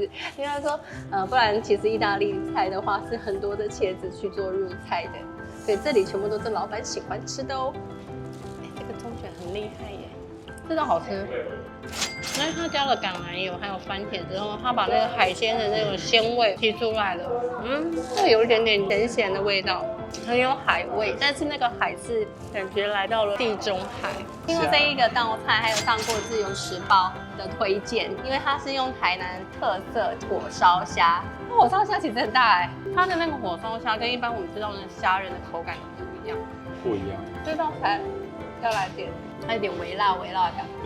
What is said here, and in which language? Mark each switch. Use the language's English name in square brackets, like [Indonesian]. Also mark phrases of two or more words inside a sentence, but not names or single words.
[Chinese] 因為他說，不然其實意大利菜的話是很多的茄子去做入菜的，所以這裡全部都是老闆喜歡吃的哦。這個蔥捲很厲害耶，真的好吃。因為它加了橄欖油還有番茄之後，它把那個海鮮的那種鮮味提出來了，會有一點點鹹鹹的味道，很有海味，但是那個海是感覺來到了地中海。因為這一個道菜還有上過《自由時報》的推薦，因為它是用台南特色火燒蝦，火燒蝦其實很大哎，它的那個火燒蝦跟一般我們知道的蝦仁的口感不一樣。不一樣。這道菜要來點，它有點微辣的感觉。